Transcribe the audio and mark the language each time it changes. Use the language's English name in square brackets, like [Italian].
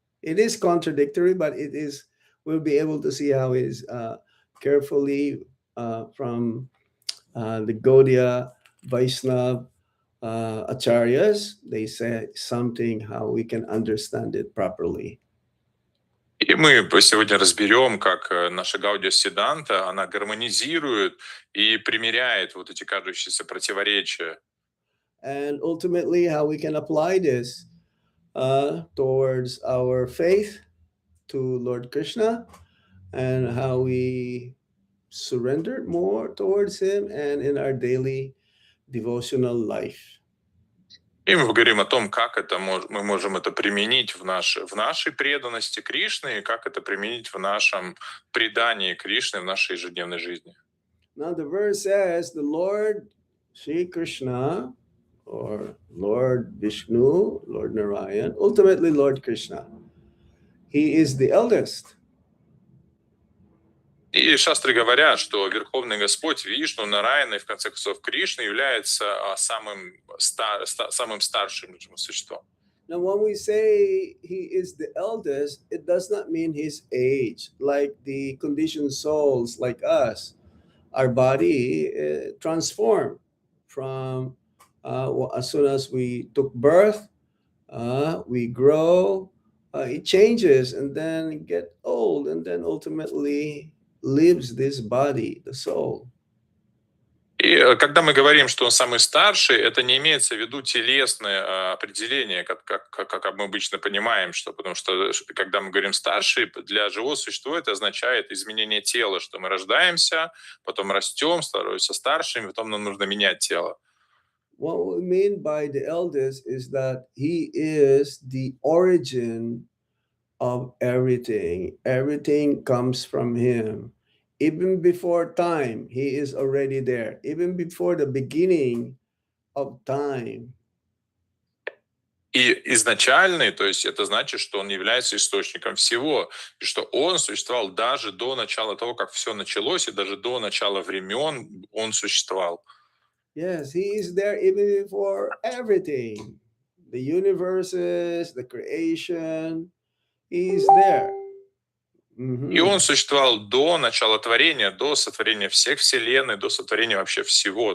[English] It is contradictory, but it is, we'll be able to see how it is carefully from the Gaudiya Vaishnava acharyas, they say something how we can understand it properly. [Russian] И мы сегодня разберем, как наша Гаудия Сиданта, она гармонизирует и примиряет вот эти кажущиеся противоречия. [English] And ultimately how we can apply this towards our faith to Lord Krishna and how we surrender more towards him and in our daily devotional life. [Russian] И мы говорим о том, как это мы можем это применить в нашей преданности Кришне, и как это применить в нашем предании Кришне в нашей ежедневной жизни. [English] Now the verse says, the Lord Sri Krishna, or Lord Vishnu, Lord Narayan, ultimately Lord Krishna, he is the eldest. [Russian] И шастры говорят, что Верховный Господь Вишну, Нараяна и в конце концов Кришна является самым старшим существом. [English] Now when we say he is the eldest, it does not mean his age, like the conditioned souls like us. Our body transformed from as soon as we took birth, we grow, it changes and then get old and then ultimately leaves this body, the soul. [Russian] И когда мы говорим, что он самый старший, это не имеется в виду телесное определение, как мы обычно понимаем, что, потому что когда мы говорим старший, для живого существа это означает изменение тела, что мы рождаемся, потом растем, становимся старшими, потом нам нужно менять тело. [English] What we mean by the eldest is that he is the origin of everything. Everything comes from him. Even before time, he is already there. Even before the beginning of time. [Russian] И изначальный, то есть это значит, что он является источником всего, и что он существовал даже до начала того, как все началось, и даже до начала времен он существовал. [English] Yes, he is there even before everything. The universes, the creation, he is there. [Russian] И он существовал до начала творения, до сотворения всех вселенной, до сотворения вообще всего.